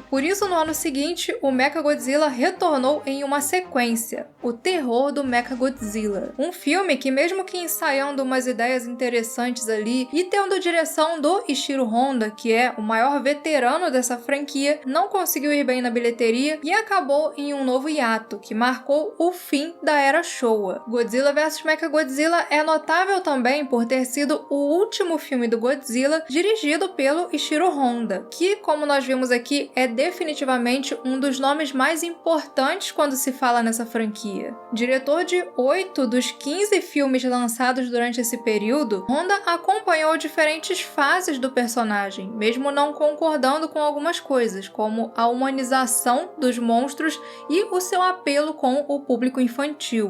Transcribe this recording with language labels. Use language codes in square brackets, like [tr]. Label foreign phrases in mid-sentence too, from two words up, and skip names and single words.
[pt] Por isso, no ano seguinte, o Mechagodzilla retornou em uma sequência, O Terror do Mechagodzilla, um filme que, mesmo que ensaiando umas ideias interessantes ali e tendo direção do Ishiro Honda, que é o maior veterano dessa franquia, não conseguiu ir bem na bilheteria e acabou em um novo hiato, que marcou o fim da era Showa. Godzilla vs Mechagodzilla é notável também por ter sido o último filme do Godzilla dirigido pelo Ishiro Honda, que, como nós vimos aqui, é definitivamente um dos nomes mais importantes quando se fala nessa franquia. Diretor de 8 dos 15 filmes lançados durante esse período, Honda acompanhou diferentes fases do personagem, mesmo não concordando com algumas coisas, como a humanização dos monstros e o seu apelo com o público infantil.